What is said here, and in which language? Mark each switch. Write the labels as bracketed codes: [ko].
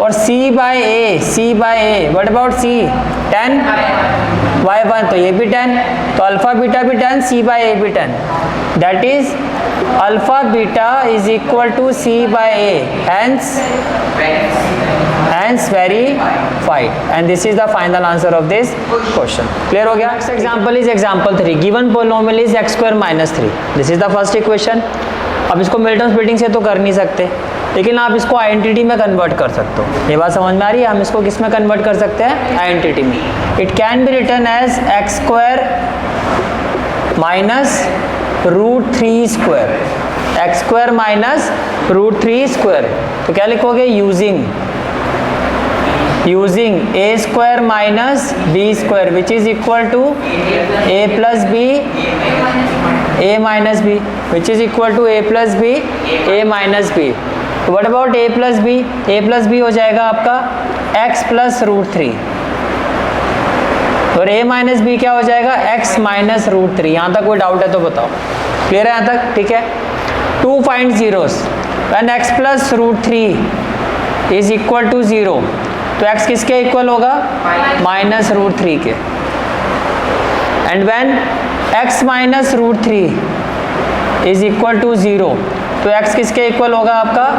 [en] और C by A, what about C 10 by 1, [hi] तो ये भी 10, [en] तो alpha beta भी 10, C by A भी 10, that is alpha beta is equal to C by A, hence verified, and this is the final answer of this question. [hi] Clear हो गया? [en] Next example is example 3. Given polynomial is x square minus 3. This is the first equation. [hi] अब इसको Milton splitting से तो कर नहीं सकते, लेकिन आप इसको आइडेंटिटी में कन्वर्ट कर सकते हो। ये बात समझ में आ रही है? हम इसको किस में कन्वर्ट कर सकते हैं? आइडेंटिटी में। [en] It can be written as x square minus √3 square, x square minus √3 square. [hi] तो क्या लिखोगे? [en] Using a square minus b square which is equal to a plus b a minus b, which is equal to a plus b, a minus b. What about a plus b? [hi] a plus b हो जाएगा आपका x plus √3 और a minus b क्या हो जाएगा? [en] x minus √3। [hi] यहाँ तक कोई डाउट है तो बताओ। क्लियर है यहाँ तक? ठीक है। [en] 2 find zeros when x plus √3 is equal to 0, [hi] तो x किसके इक्वल होगा? माइनस √3 के। [en] and when x minus √3 is equal to 0, [hi] तो x किसके इक्वल होगा आपका?